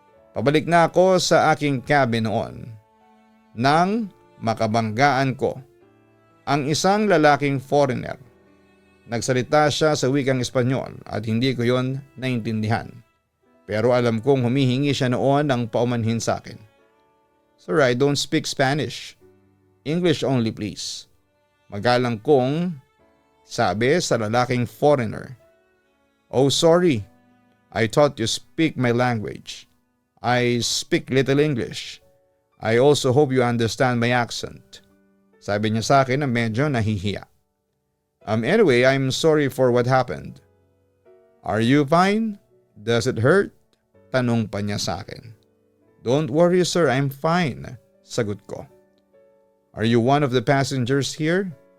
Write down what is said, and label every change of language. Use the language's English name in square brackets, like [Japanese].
[Filipino] Pabalik na ako sa aking cabin noon nang makabanggaan ko ang isang lalaking foreigner. Nagsalita siya sa wikang Espanyol at hindi ko yon naintindihan. Pero alam kong humihingi siya noon ng paumanhin sa akin. [English] Sir, I don't speak Spanish. English only please. [Filipino] Magalang kong sabi sa lalaking foreigner. [English] Oh sorry, I thought you speak my language. I speak little English. I also hope you understand my accent. [Filipino] Sabi niya sa akin na medyo nahihiya. [English] Anyway, I'm sorry for what happened. Are you fine? Does it hurt? [Filipino] Tanong pa niya sa akin. [English] Don't worry sir, I'm fine. [Filipino] Sagot ko. [English] Are you one of the passengers here?